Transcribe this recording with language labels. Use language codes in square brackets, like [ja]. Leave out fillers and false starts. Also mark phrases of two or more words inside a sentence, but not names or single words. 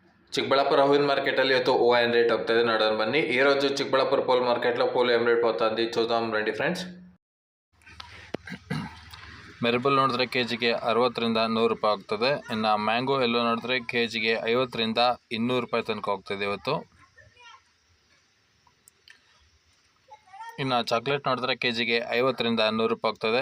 [kn] ಚಿಕ್ಕಬಳ್ಳಾಪುರ ಹೂವಿನ ಮಾರ್ಕೆಟಲ್ಲಿ ಇವತ್ತು ಹೂವು ಏನು ರೇಟ್ ಹೋಗ್ತಾಯಿದೆ ನೋಡೋಣ ಬನ್ನಿ. [te] ఈరోజు చిక్కబళ్ళాపూర్ పూల మార్కెట్లో పూలు ఏం రేట్ పోతుంది చూద్దాం రండి ఫ్రెండ్స్. [kn] ಮೆರಬಲ್ ನೋಡಿದ್ರೆ ಕೆಜಿಗೆ 60ರಿಂದ 100 ರೂಪಾಯಿ ಆಗ್ತದೆ. ಇನ್ನು [en] mango yellow [kn] ನೋಡಿದ್ರೆ ಕೆಜಿಗೆ 50ರಿಂದ 200 ರೂಪಾಯಿ ತನಕ ಹೋಗ್ತದೆ ಇವತ್ತು. ಇನ್ನು ಚಾಕ್ಲೇಟ್ ನೋಡಿದ್ರೆ ಕೆಜಿಗೆ 50ರಿಂದ 100 ರೂಪಾಯಿ ಆಗ್ತದೆ.